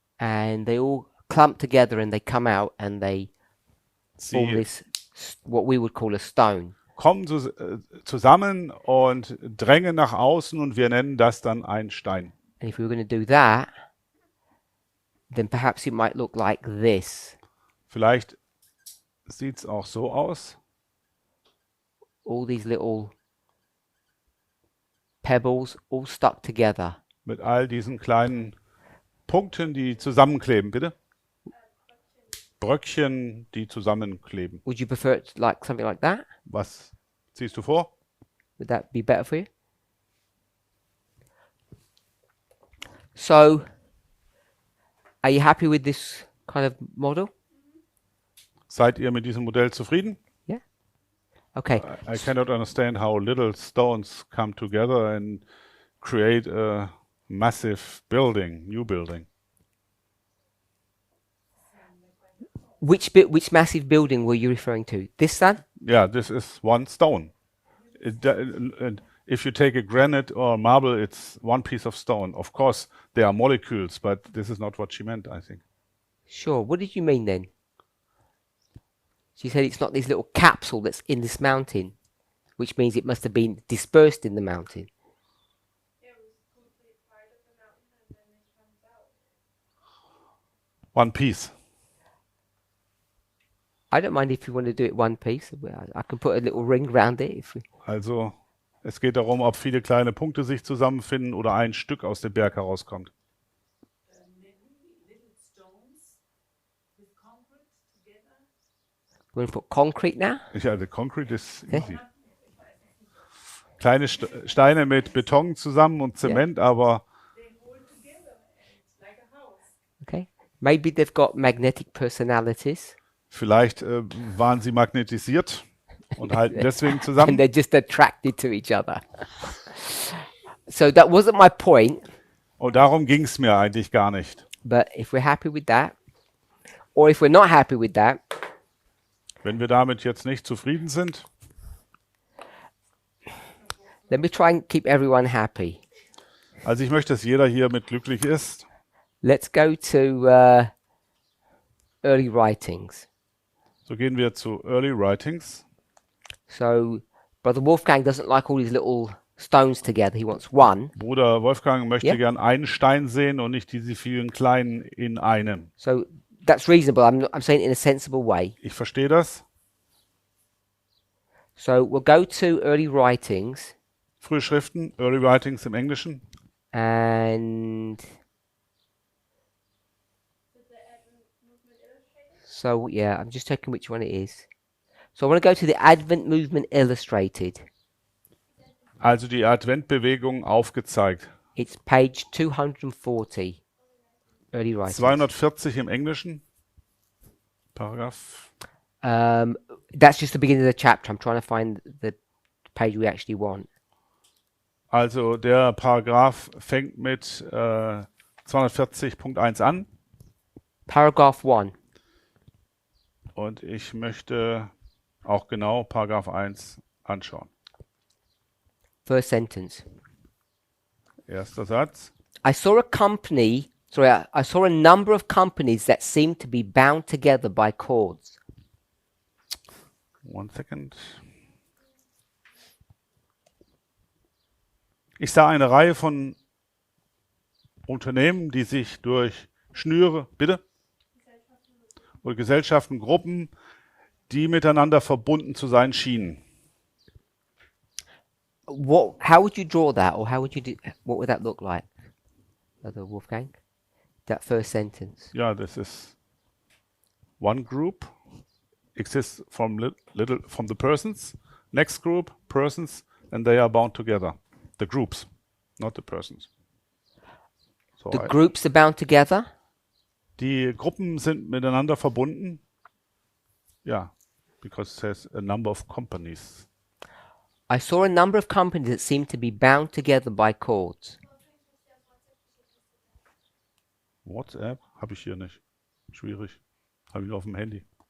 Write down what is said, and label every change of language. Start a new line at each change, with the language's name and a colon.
English: and they all clump together and they come out and they form
German: Sie
English: this, what we would call a stone.
German: kommen zusammen und drängen nach außen und wir nennen das dann ein Stein.
English: And if we were going to do that, then perhaps it might look like this.
German: Vielleicht sieht es auch so aus.
English: All these little pebbles all stuck together.
German: Mit all diesen kleinen Punkten, die zusammenkleben, bitte. Bröckchen, die zusammenkleben.
English: Would you prefer it like something like that?
German: Was ziehst du vor?
English: Would that be better for you? So, are you happy with this kind of model?
German: Seid ihr mit diesem Modell zufrieden?
English: Okay. I cannot understand how little stones come together and create a massive building, new building. Which massive building were you referring to? This one? Yeah, this is one stone. And if you take a granite or marble, it's one piece of stone. Of course, there are molecules, but this is not what she meant, I think. Sure. What did you mean then? She said it's not this little capsule that's in this mountain, which means it must have been dispersed in the mountain. It was completely part of the mountain, and then it comes out. One piece. I don't mind if you want to do it one piece. I can put a little ring round it.
German: Also, es geht darum, ob viele kleine Punkte sich zusammenfinden oder ein Stück aus dem Berg herauskommt.
English: Little stones with concrete together. You want to put concrete now? Yeah, the concrete is easy.
German: kleine Steine mit Beton zusammen und Zement, aber
English: They hold together and like a house. Okay. Maybe they've got magnetic personalities
German: vielleicht waren sie magnetisiert und halten deswegen
English: and
German: zusammen.
English: they're just attracted to each other. So that wasn't my point,
German: Und darum ging es mir eigentlich gar nicht.
English: but if we're happy with that, or if we're not happy with that,
German: Wenn wir damit jetzt nicht zufrieden sind,
English: let me try and keep everyone happy.
German: also ich möchte, dass jeder hier mit glücklich ist.
English: Let's go to early writings.
German: So gehen wir zu Early Writings.
English: So Brother Wolfgang doesn't like all these little stones together. He wants one.
German: Bruder Wolfgang möchte Ja. gern einen Stein sehen und nicht diese vielen kleinen in einem.
English: So that's reasonable. I'm saying it in a sensible way.
German: Ich verstehe das.
English: So we'll go to early writings
German: Frühe Schriften, Early Writings im Englischen.
English: and so yeah, I'm just checking which one it is. So I want to go to the Advent Movement Illustrated.
German: Also die Adventbewegung aufgezeigt.
English: It's page 240. Early writings.
German: 240 im Englischen. Paragraph.
English: That's just the beginning of the chapter. I'm trying to find the page we actually want.
German: Also der Paragraph fängt mit 240.1 an.
English: Paragraph 1.
German: Und ich möchte auch genau Paragraph 1 anschauen.
English: First sentence.
German: Erster Satz.
English: I saw I saw a number of companies that seemed to be bound together by cords. 1 second.
German: Ich sah eine Reihe von Unternehmen, die sich durch Schnüre, bitte? Oder Gesellschaften, Gruppen, die miteinander verbunden zu sein schienen.
English: How would you draw that, or how would you what would that look like, Brother Wolfgang? That first sentence.
German: Ja, das ist
English: one group exists from from the persons, next group persons, and they are bound together. The groups, not the persons. So The groups are bound together.
German: die Gruppen sind miteinander verbunden.
English: Ja, because it says a number of companies. I saw a number of companies that seemed to be bound together by cords.
German: WhatsApp habe ich hier nicht. Schwierig. Habe ich nur auf dem Handy.